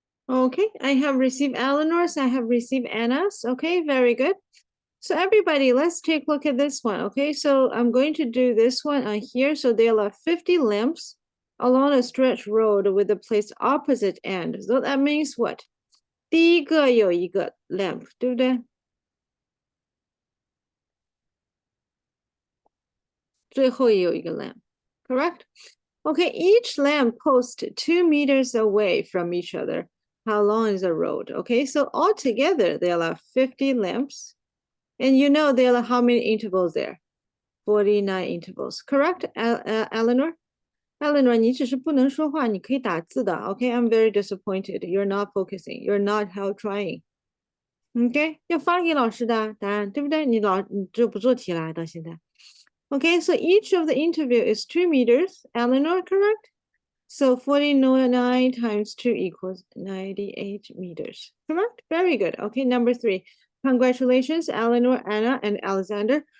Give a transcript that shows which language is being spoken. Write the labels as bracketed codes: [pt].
[en] Okay, I have received Eleanor's, I have received Anna's. Okay, very good. So everybody, let's take a look at this one. Okay, so I'm going to do this one on here. So there are 50 lamps along a stretch road with a place opposite end. So that means what? [zh] 第一个有一个 lamp, 对不对？最后也有一个 lamp, [en] correct? Okay, each lamp post 2 meters away from each other. How long is the road? Okay, so altogether there are 50 lamps. And you know there are how many intervals there? 49 intervals, correct, Eleanor? [zh] Eleanor, 你只是不能说话，你可以打字的。 [en] Okay, I'm very disappointed. You're not focusing. You're not how trying. Okay, [zh] 要发给老师的答案，对不对？你就不做题了，到现在。 [en] Okay, so each of the interval is 2 meters. Eleanor, correct? So 49 times 2 equals 98 meters. Correct? Very good. Okay, number 3. Congratulations, Eleanor, Anna, and Alexander.